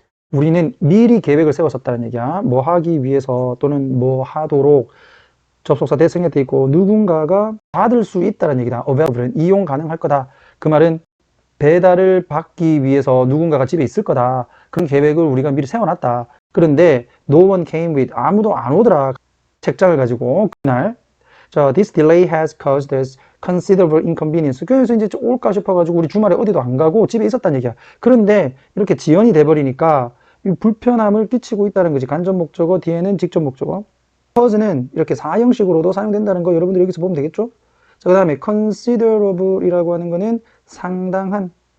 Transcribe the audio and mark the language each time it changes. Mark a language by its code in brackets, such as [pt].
[ko] 우리는 미리 계획을 세웠었다는 얘기야. 뭐 하기 위해서 또는 뭐 하도록 접속사 대승에 있고 누군가가 받을 수 있다는 얘기다. available은 이용 가능할 거다. 그 말은 배달을 받기 위해서 누군가가 집에 있을 거다. 그런 계획을 우리가 미리 세워놨다. 그런데 [en] no one came with, [ko] 아무도 안 오더라. 책장을 가지고 그날. [en] 자, this delay has caused us considerable inconvenience. [ko] 그래서 이제 올까 싶어가지고 우리 주말에 어디도 안 가고 집에 있었다는 얘기야. 그런데 이렇게 지연이 돼버리니까 불편함을 끼치고 있다는 거지. 간접 목적어 뒤에는 직접 목적어. cause는 이렇게 사형식으로도 사용된다는 거 여러분들 여기서 보면 되겠죠? 자, 그 다음에 considerable이라고 하는 거는 상당한.